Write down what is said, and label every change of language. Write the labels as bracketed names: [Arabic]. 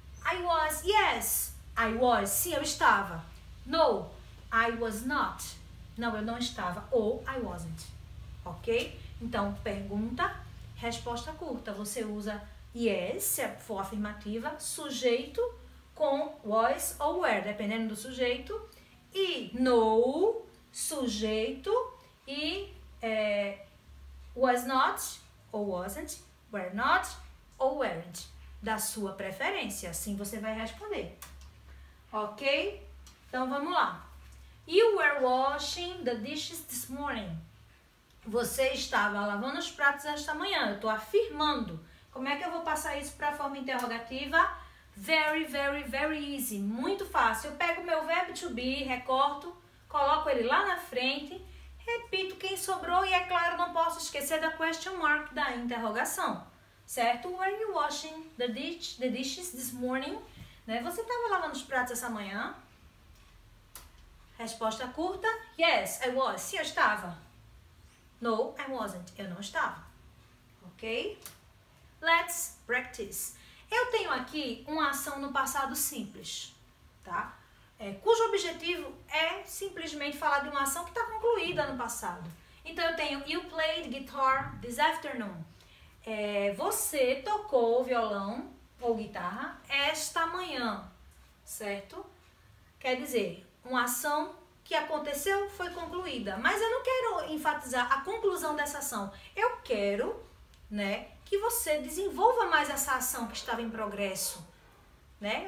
[English] I was, yes. I was, [Portuguese] sim, eu estava. [English] No, I was not. [Portuguese] Não, eu não estava. [English] Ou I wasn't. Ok? [Portuguese] Então, pergunta, resposta curta. Você usa yes, se for afirmativa, sujeito com was ou were, dependendo do sujeito. E no, sujeito. E was not ou wasn't, were not ou weren't. Da sua preferência. Assim você vai responder. Ok? Então, vamos lá. [English] You were washing the dishes this morning. [Portuguese] Você estava lavando os pratos esta manhã. Eu estou afirmando. Como é que eu vou passar isso para a forma interrogativa? [English] Very, very, very easy. [Portuguese] Muito fácil. Eu pego o meu verbo to be, recorto, coloco ele lá na frente, repito quem sobrou e, é claro, não posso esquecer da question mark, da interrogação. Certo? [English] Were you washing the dishes this morning? [Portuguese] Né? Você estava lavando os pratos essa manhã? Resposta curta. [English] Yes, I was. [Portuguese] Sim, eu estava. [English] No, I wasn't. [Portuguese] Eu não estava. Ok? [English] Let's practice. [Portuguese] Eu tenho aqui uma ação no passado simples, tá? Cujo objetivo é simplesmente falar de uma ação que está concluída no passado. Então, eu tenho [English] you played guitar this afternoon. [Portuguese] Você tocou violão ou guitarra esta manhã, certo? Quer dizer, uma ação que aconteceu foi concluída. Mas eu não quero enfatizar a conclusão dessa ação. Eu quero, né, que você desenvolva mais essa ação que estava em progresso. Né?